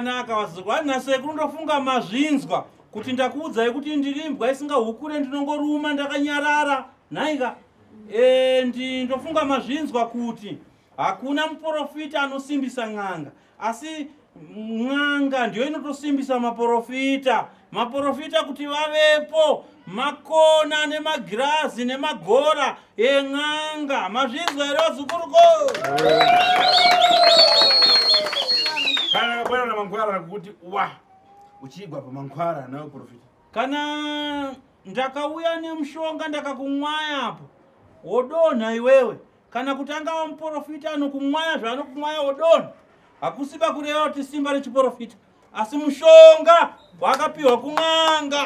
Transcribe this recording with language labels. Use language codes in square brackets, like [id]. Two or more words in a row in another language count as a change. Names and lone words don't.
[sn] zvakanaka vazukuru nasekuru ndofunga mazvinzwa kuti ndakuudzai kuti ndiri imbwa isingahukure ndinongoruma ndakanyarara naika ndofunga mazvinzwa kuti hakuna muprofita anosimbisa n'anga asi n'anga ndiyo inotosimbisa maprofita kuti vavepo makona nemagirazi nemagora en'anga mazvinzwa here vazukuruko [ny] kana akabwana na mankhwala kuti wa uchigwa pa mankhwala nawe profita [sn] kana ndakauya nemushonga ndakakumwayapo wodonha iwewe kana kuti angava muprofita anokumwaya zvaanokumwaya wodonha hakusiba kureva kuti simba rechiprofita asi mushonga wakapiwa kun'anga